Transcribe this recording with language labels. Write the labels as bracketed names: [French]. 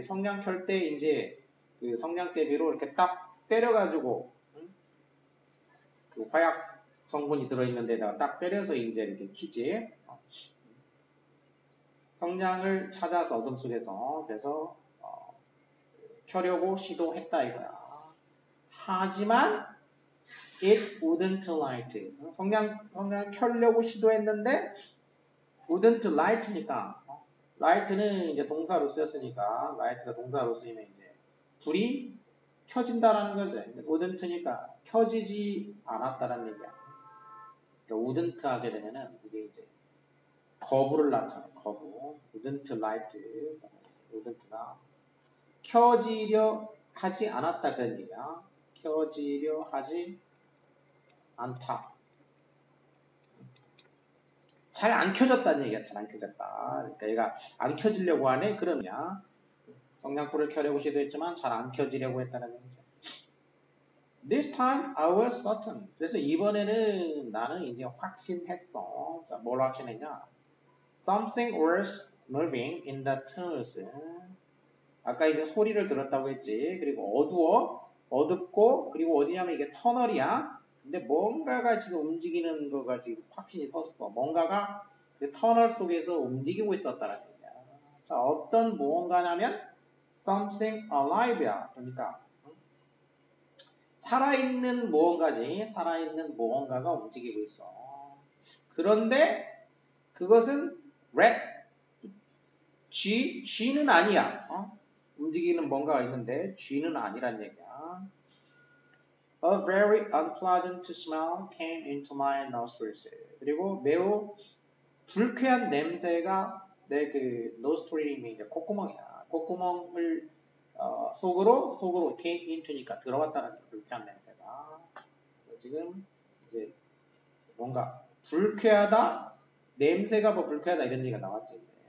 [Korean] 성냥 켤 때 이제 그 성냥개비로 이렇게 딱 때려가지고 그 화약 성분이 들어있는 데다가 딱 때려서 이제 이렇게 키지. 성냥을 찾아서 어둠 속에서 그래서 켜려고 시도했다 이거야. 하지만 [English] it wouldn't light. [Korean] 성냥 켜려고 시도했는데 [English] wouldn't light [Korean] 니까 light는 이제 동사로 쓰였으니까 light가 동사로 쓰이면 이제 불이 켜진다라는 거죠. wouldn't니까 켜지지 않았다라는 얘기야. 그러니까 wouldn't 하게 되면은 이게 이제 거부를 나타내. 거부. [English] wouldn't light. [Korean] wouldn't가 켜지려 하지 않았다 그런 얘기야. 켜지려 하지 않다. 잘 안 켜졌다는 얘기야. 잘 안 켜졌다. 그러니까 얘가 안 켜지려고 하네. 그러냐? 성냥불을 켜려고 시도했지만 잘 안 켜지려고 했다는 얘기죠. [English] This time I was certain. [Korean] 그래서 이번에는 나는 이제 확신했어. 자, 뭘 확신했냐? [English] Something was moving in the tunnels. [Korean] 아까 이제 소리를 들었다고 했지. 그리고 어둡고, 그리고 어디냐면 이게 터널이야. 근데 뭔가가 지금 움직이는 거가 지금 확신이 섰어. 뭔가가 그 터널 속에서 움직이고 있었다는 얘기야. 자, 어떤 무언가냐면 [English] something alive [Korean] 야. 그러니까 살아있는 무언가지. 살아있는 무언가가 움직이고 있어. 그런데 그것은 red, G는 아니야. 움직이는 뭔가가 있는데 G는 아니란 얘기야. [English] A very unpleasant smell came into my nostrils. [Korean] 그리고 매우 불쾌한 냄새가 내 그 노스트릴이 이제 콧구멍이야. 콧구멍을 속으로 came into니까 들어갔다는 불쾌한 냄새가. 지금 이제 뭔가 불쾌하다, 냄새가 뭐 불쾌하다 이런 얘기가 나왔지.